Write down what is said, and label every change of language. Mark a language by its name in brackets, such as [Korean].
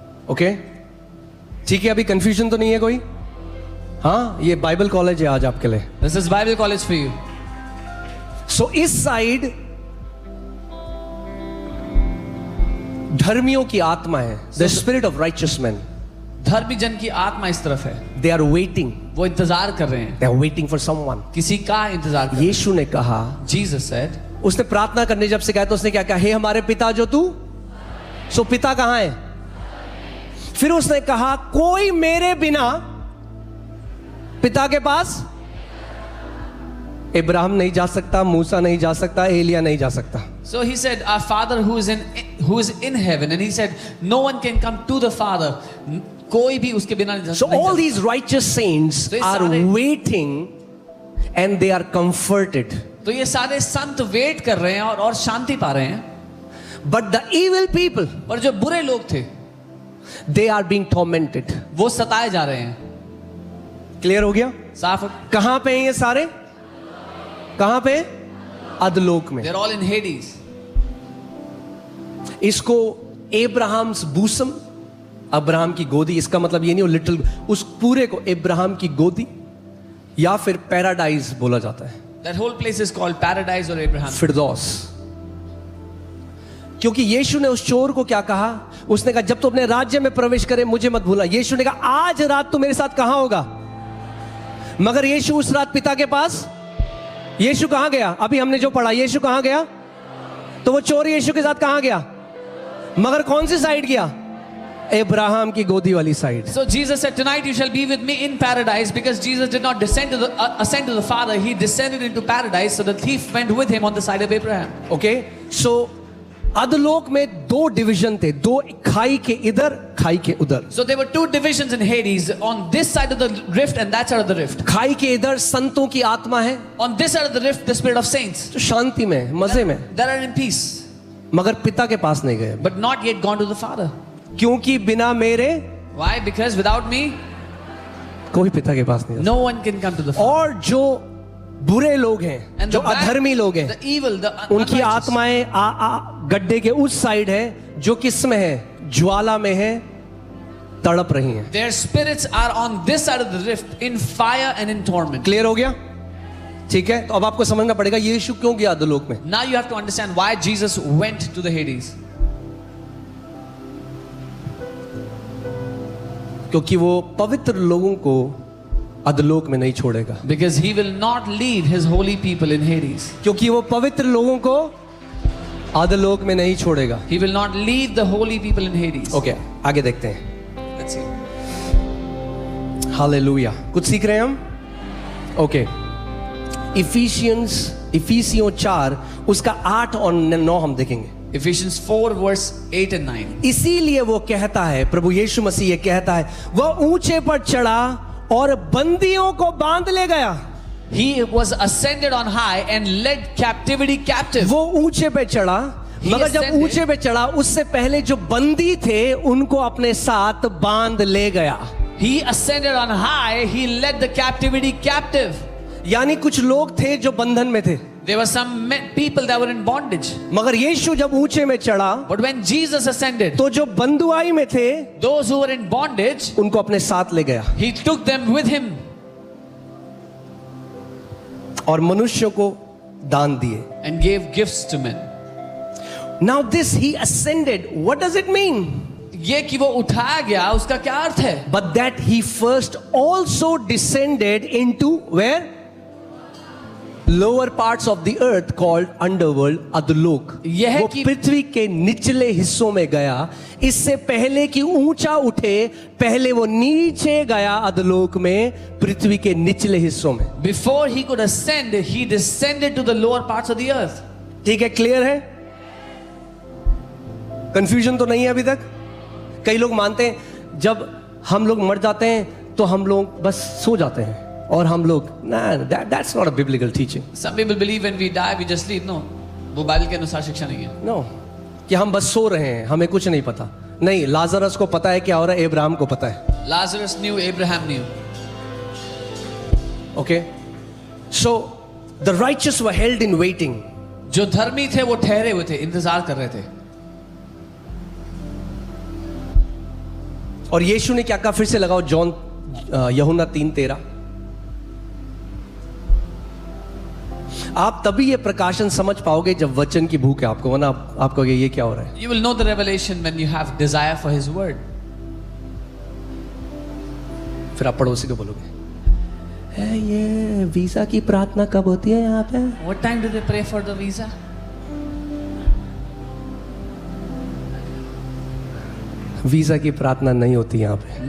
[Hindi] Okay, ठीक है, अभी कंफ्यूजन तो नहीं है कोई? हाँ, ये बाइबल कॉलेज है आज आपके लिए। [English] This is Bible college for you. [Hindi] सो इस साइड धर्मियों की आत्मा है, [English] The spirit of righteous man. [Hindi] धर्मी जन की आत्मा इस तरफ है। [English] they are waiting, [Hindi] वो इंतजार कर रहे हैं, [English] They are waiting for someone. [Hindi] किसी का इंतजार कर रहे हैं। यीशु ने कहा, [English] Jesus said, [Hindi] उसने प्रार्थना करने जब से कहा तो उसने क्या कहा? हे हमारे पिता जो तू, सो पिता कहां है? फिर उसने कहा, कोई मेरे बिना पिता के पास, इब्राहिम नहीं जा सकता, मूसा नहीं जा सकता, एलिया नहीं जा सकता। [English] So he said, our Father who is in heaven, and he said, no one can come to the Father. [Hindi] कोई भी उसके बिना नहीं जा [English] So all these righteous saints [Hindi] तो [English] are waiting and they are comforted. [Hindi] तो ये सारे संत वेट कर रहे हैं और शांति पा रहे हैं। [English] But the evil people, [Hindi] पर जो बुरे लोग थे, [English] they are being tormented. [Hindi] वो सताए जा रहे हैं। क्लियर हो गया? साफ। कहां पे हैं ये सारे? कहां पे? अधलोक में। [English] They're all in Hades. [Hindi] इसको एब्राहम्स बूसम, अब्राहम की गोदी, इसका मतलब ये नहीं, वो लिटिल, उस पूरे को इब्राहम की गोदी या फिर पैराडाइज बोला जाता है। [English] That whole place is called paradise or Abraham. [Hindi] फिरदौस। क्योंकि यीशु ने उस चोर को क्या कहा? उसने कहा, जब तू अपने राज्य में प्रवेश करे मुझे मत भूला। यीशु ने कहा, आज रात तू मेरे साथ कहां होगा? मगर यीशु उस रात पिता के पास, यीशु कहां गया? अभी हमने जो पढ़ा, यीशु कहां गया? तो वो चोर यीशु के साथ कहां गया? मगर कौन सी साइड गया? अब्राहम की गोदी वाली side. [English] So Jesus said, tonight you shall be with me in paradise, because Jesus did not ascend to the Father. He descended into paradise. So the thief went with him on the side of Abraham. [Hindi] Okay, सो अधोलोक में दो division थे, दो, खाई के इधर, खाई के उधर। [English] So there were two divisions in Hades, on this side of the rift and that side of the rift. [Hindi] खाई के इधर संतों की आत्मा है, [English] On this side of the rift, the spirit of saints. [Hindi] जो शांति में, मजे में, [English] That are in peace, [Hindi] मगर पिता के पास नहीं गए, [English] but not yet gone to the Father. [Hindi] क्योंकि बिना मेरे [English] Why? Because without me, [Hindi] कोई पिता के पास नहीं जा [English] no one can come to the [Hindi] सकता। [English] Father. [Hindi] और जो बुरे लोग हैं, [English] And [Hindi] जो [English] the bad, [Hindi] अधर्मी लोग हैं, [English] the evil, the [Hindi] उनकी [English] unrighteous, [Hindi] आत्माएं गड्ढे के उस साइड है, जो किस में है, ज्वाला में है, तड़प रही हैं। [English] their spirits are on this side of the rift, in fire and in torment. [Hindi] Clear हो गया? ठीक है, तो अब आपको समझना पड़ेगा यीशु क्यों गया अधोलोक में। [English] Now you have to understand why Jesus went to the Hades. [Hindi] क्योंकि वो पवित्र लोगों को अधोलोक में नहीं छोड़ेगा, [English] Because he will not lead his holy people in Hades. [Hindi] क्योंकि वो पवित्र लोगों को अधोलोक में नहीं छोड़ेगा। [English] He will not leave the holy people in Hades. [Hindi] Okay, आगे देखते हैं। [English] Let's see. [Hindi] हालेलुया, कुछ सीख रहे हैं हम? ओके, इफिसियों 4 उसका 8 और 9 हम देखेंगे। [English] Ephesians 4 verse 8 and 9. [Hindi] इसीलिए वो कहता है, प्रभु यीशु मसीह ये कहता है, वह ऊंचे पर चढ़ा और बंदियों को बांध ले गया। [English] He was ascended on high and led captivity captive. [Hindi] वो ऊंचे पे चढ़ा, [English] He [Hindi] मगर जब [English] ascended. [Hindi] ऊंचे पे चढ़ा उससे पहले जो बंदी थे उनको अपने साथ बांध ले गया। [English] He ascended on high, he led the captivity captive. [Hindi] यानी कुछ लोग थे जो बंधन में थे, [English] There were some people that were in bondage. [Hindi] मगर यीशु जब ऊंचे में चढ़ा [English] But when Jesus ascended, [Hindi] तो जो बंधुआई में थे [English] those who were in bondage, [Hindi] उनको अपने साथ ले गया [English] he took them with him [Hindi] और मनुष्यों को दान दिए। [English] and gave gifts to men. Now this he ascended, what does it mean? [Hindi] ये कि वो उठाया गया, उसका क्या अर्थ है? [English] But that he first also descended into where? Lower parts of the earth called underworld, अधोलोक। [Hindi] यह वो कि- पृथ्वी के निचले हिस्सों में गया, इससे पहले कि ऊंचा उठे, पहले वो नीचे गया अधोलोक में, पृथ्वी के निचले हिस्सों में। [English] Before he could ascend, he descended to the lower parts of the earth. [Hindi] ठीक है, क्लियर है? कंफ्यूजन तो नहीं है अभी तक? कई लोग मानते हैं जब हम लोग मर जाते हैं तो हम लोग बस सो जाते हैं, और हम लोग ना, [English] That's not a biblical teaching. Some people believe when we die we just sleep. No, [Hindi] वो बाइबल के अनुसार शिक्षा नहीं है. नो, कि हम बस सो रहे हैं, हमें कुछ नहीं पता। नहीं, लाजरस को पता है क्या हो रहा है, अब्राहम को पता है। [English] Lazarus knew, Abraham knew. Okay, so the righteous were held in waiting. [Hindi] जो धर्मी थे वो ठहरे हुए थे, इंतजार कर रहे थे. और यीशु ने क्या कहा, फिर से लगाओ जॉन यूहन्ना 3:13। आप तभी ये प्रकाशन समझ पाओगे जब वचन की भूख है आपको, वरना आप कहोगे ये क्या हो रहा है। [English] You will know the revelation when you have desire for His word. [Hindi] फिर आप पड़ोसी को बोलोगे, ये वीजा की प्रार्थना कब होती है यहाँ पे? [English] What time do they pray for the visa? [Hindi] Visa की प्रार्थना नहीं होती यहाँ पे।